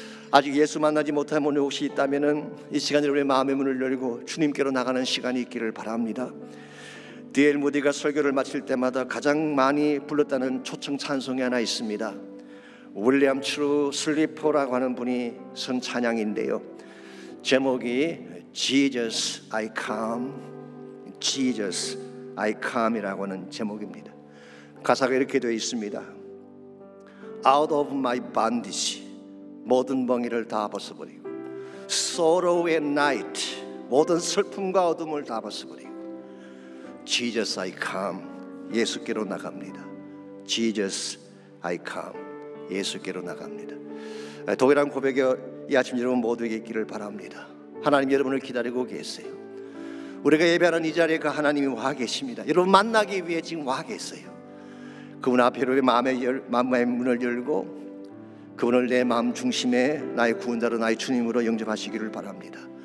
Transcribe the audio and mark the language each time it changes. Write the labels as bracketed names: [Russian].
[Korean] 아직 예수 만나지 못한 분이 혹시 있다면 이 시간에 우리의 마음의 문을 열고 주님께로 나가는 시간이 있기를 바랍니다. D.L. 무디가 설교를 마칠 때마다 가장 많이 불렀다는 초청 찬송이 하나 있습니다. 윌리엄 트루 슬리퍼라고 하는 분이 선 찬양인데요. 제목이 Jesus I Come, Jesus I Come이라고 하는 제목입니다. 가사가 이렇게 되어 있습니다. [English] Out of my bondage, [Korean] 모든 멍에를 다 벗어버리고, [English] sorrow and night, [Korean] 모든 슬픔과 어둠을 다 벗어버리고, [English] Jesus I come, [Korean] 예수께로 나갑니다. [English] Jesus I come, [Korean] 예수께로 나갑니다. 동일한 고백이 이 아침 여러분 모두에게 있기를 바랍니다. 하나님 여러분을 기다리고 계세요. 우리가 예배하는 이 자리에 그 하나님이 와 계십니다. 여러분 만나기 위해 지금 와 계세요. 그분 앞에 우리 마음의 문을 열고 그분을 내 마음 중심에 나의 구원자로 나의 주님으로 영접하시기를 바랍니다.